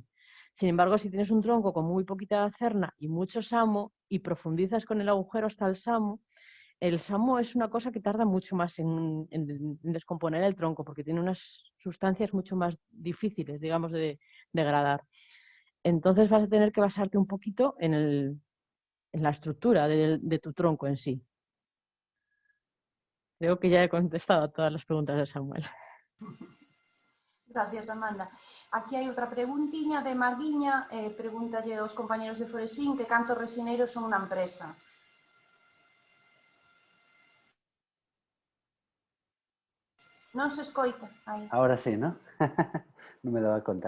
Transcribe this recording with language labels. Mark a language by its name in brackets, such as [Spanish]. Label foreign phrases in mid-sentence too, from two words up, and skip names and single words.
[Spanish] Sin embargo, si tienes un tronco con muy poquita cerna y mucho samo y profundizas con el agujero hasta el samo es una cosa que tarda mucho más en descomponer el tronco, porque tiene unas sustancias mucho más difíciles, digamos, de degradar. Entonces vas a tener que basarte un poquito en la estructura de tu tronco en sí. Creo que ya he contestado a todas las preguntas de Samuel. Gracias, Amanda. [Galician] Aquí hai outra preguntiña de Marguiña, pregúntalle aos compañeros de Foresín que cantos resineiros son unha empresa. Non se escoita aí. [Spanish] Ahora sí, ¿no? [Galician] Non me daba conta.